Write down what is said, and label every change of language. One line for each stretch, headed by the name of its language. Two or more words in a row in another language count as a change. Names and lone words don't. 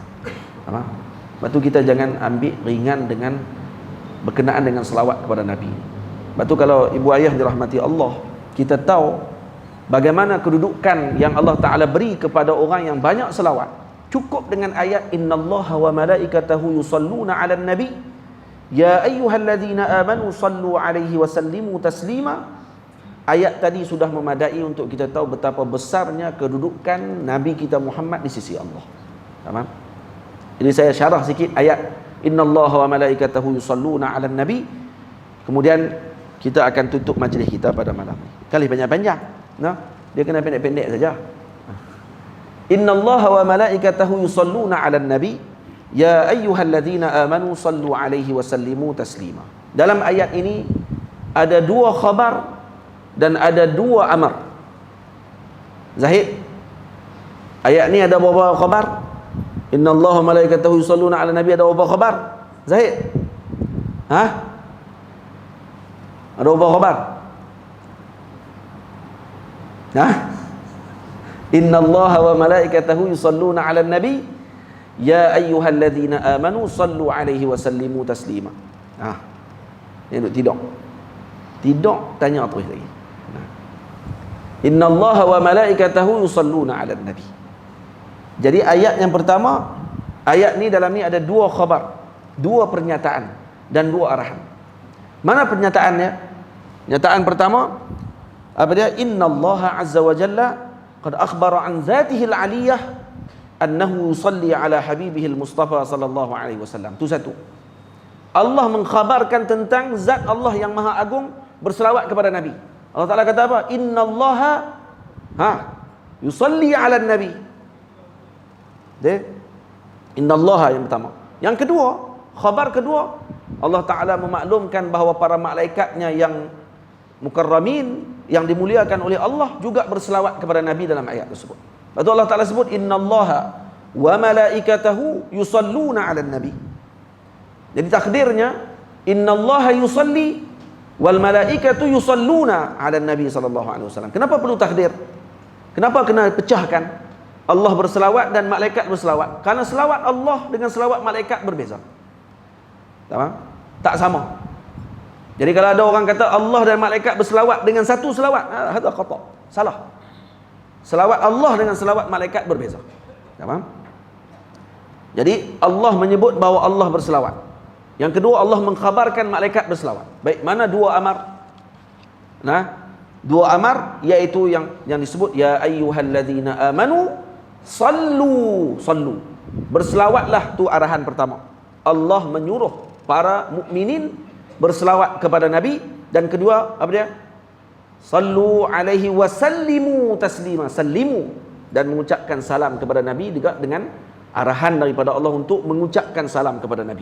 Malay: Lepas tu kita jangan ambil ringan dengan berkenaan dengan selawat kepada Nabi. Lepas tu kalau ibu ayah dirahmati Allah, kita tahu bagaimana kedudukan yang Allah Ta'ala beri kepada orang yang banyak selawat. Cukup dengan ayat
Arabic: إن الله وملائكته يصلون على النبي يا أيها الذين آمنوا صلوا عليه وسلموا تسليما.
Malay: Ayat tadi sudah memadai untuk kita tahu betapa besarnya kedudukan Nabi kita Muhammad di sisi Allah. Faham? Jadi saya syarah sikit ayat
Arabic: إن الله وملائكته يصلون على النبي.
Malay: Kemudian kita akan tutup majlis kita pada malam ini. Kali panjang-panjang. Nah, dia kena pendek-pendek saja.
Arabic: إن الله وملائكته يصلون على النبي يا أيها الذين آمنوا صلوا عليه وسلموا تسليما.
Malay: Dalam ayat ini ada dua khabar dan ada dua amar. Zahid, ayat ni ada berapa khabar?
Arabic: إن الله وملائكته يصلون على النبي,
Malay: ada berapa khabar? Zahid, ha? Ada berapa khabar? Ha?
Arabic: إن الله وملائكته يصلون على النبي يا أيها الذين آمنوا صلوا عليه وسلموا تسليما.
Malay: Dia duduk tidur tanya terus lagi.
Arabic: إن الله وملائكته يصلون على النبي.
Malay: Jadi ayat yang pertama, ayat ni dalam ni ada dua khabar, dua pernyataan dan dua arahan. Mana pernyataannya? Pernyataan pertama apa dia?
Arabic: إن الله عز وجل قد أخبر عن ذاته العلية أنه يصلي على حبيبه المصطفى صلى الله عليه وسلم.
Malay: Itu satu. Allah mengkhabarkan tentang zat Allah yang maha agung berselawat kepada Nabi. Allah Taala kata apa?
Arabic: إن الله يصلي على النبي.
Malay: Dia innallaha yang pertama. Yang kedua, khabar kedua, Allah Taala memaklumkan bahawa para malaikatnya yang mukarramin, yang dimuliakan oleh Allah juga berselawat kepada Nabi dalam ayat tersebut. Lepas tu Allah Ta'ala sebut
Arabic: إن الله وملائكته يصلون على النبي.
Malay: Jadi takdirnya
Arabic: إن الله يصلي والملائكة يصلون على النبي صلى الله عليه وسلم.
Malay: Kenapa perlu takdir? Kenapa kena pecahkan? Allah berselawat dan malaikat berselawat. Karena selawat Allah dengan selawat malaikat berbeza. Tak sama. Jadi kalau ada orang kata Allah dan malaikat berselawat dengan satu selawat,
Arabic: هذا خطأ',
Malay: salah. Selawat Allah dengan selawat malaikat berbeza. Faham? Jadi Allah menyebut bahawa Allah berselawat. Yang kedua, Allah mengkhabarkan malaikat berselawat. Baik, mana dua amar? Dua amar iaitu yang disebut
Arabic: يا أيها الذين آمنوا صلوا.
Malay: Berselawatlah, tu arahan pertama. Allah menyuruh para mukminin berselawat kepada Nabi. Dan kedua, apa dia?
Arabic: صلوا عليه وسلموا تسليما. Sallimu,
Malay: dan mengucapkan salam kepada Nabi juga dengan arahan daripada Allah untuk mengucapkan salam kepada Nabi.